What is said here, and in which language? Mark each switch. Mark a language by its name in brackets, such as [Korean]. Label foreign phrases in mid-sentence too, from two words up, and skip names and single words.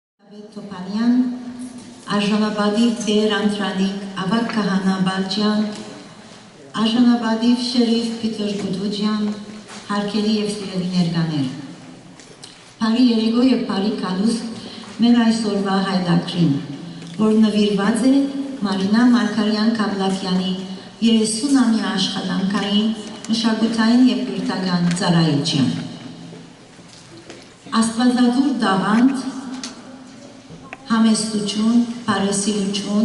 [Armenian] Topanian, Arjanabadiv Der Antranik, Avak Kahana Baljan, Arjanabadiv Sherif Peter Kutujian, Harkeli եւ սիրելի ներկաներ։ Բարի երեկո եւ բարի կալուս մեր այսօրվա հայդակրին, որ նվիրված է Մարինա Մարգարյան Կավլակյանի 30-ամյա աշխատանքային, մշակութային եւ կրթական ծառայության։ Աստվածադուր դաղանդ, համեստություն, բարեսիրություն,